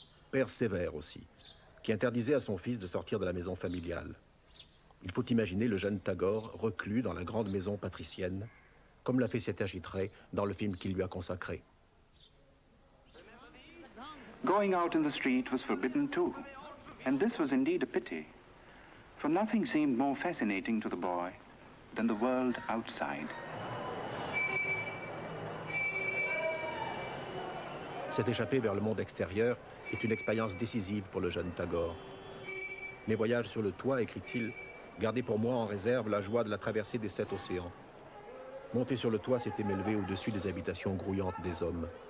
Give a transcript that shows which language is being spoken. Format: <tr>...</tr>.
<fr>Père sévère aussi, qui interdisait à son fils de sortir de la maison familiale. Il faut imaginer le jeune Tagore reclus dans la grande maison patricienne, comme l'a fait Satyajit Ray dans le film qu'il lui a consacré.</fr> <en>Going out in the street was forbidden too, and this was indeed a pity, for nothing seemed more fascinating to the boy than the world outside.</en> <fr>Cette échappée vers le monde extérieur est une expérience décisive pour le jeune Tagore. Mes voyages sur le toit, écrit-il, gardaient pour moi en réserve la joie de la traversée des 7 océans. Monter sur le toit, c'était m'élever au-dessus des habitations grouillantes des hommes.</fr>